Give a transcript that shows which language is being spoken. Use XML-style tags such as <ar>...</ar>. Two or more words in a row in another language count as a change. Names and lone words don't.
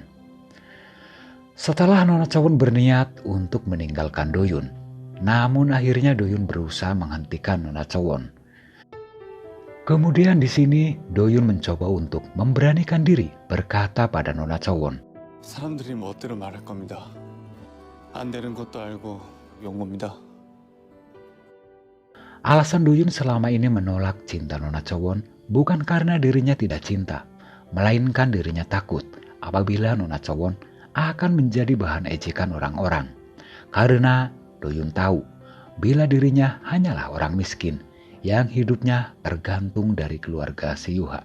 <id>Setelah Nona Chowon berniat untuk meninggalkan Do-yun, namun akhirnya Do-yun berusaha menghentikan Nona Chowon. Kemudian di sini Do-yun mencoba untuk memberanikan diri berkata pada Nona Chowon,</id> <ko>사람들이 멋대로 말할 겁니다. 안 되는 것도 알고 용 겁니다.</ko> <id>Alasan Do-yun selama ini menolak cinta Nona Chowon bukan karena dirinya tidak cinta, melainkan dirinya takut apabila Nona Chowon akan menjadi bahan ejekan orang-orang. Karena Do-yun tahu bila dirinya hanyalah orang miskin yang hidupnya tergantung dari keluarga si Yuha.</id>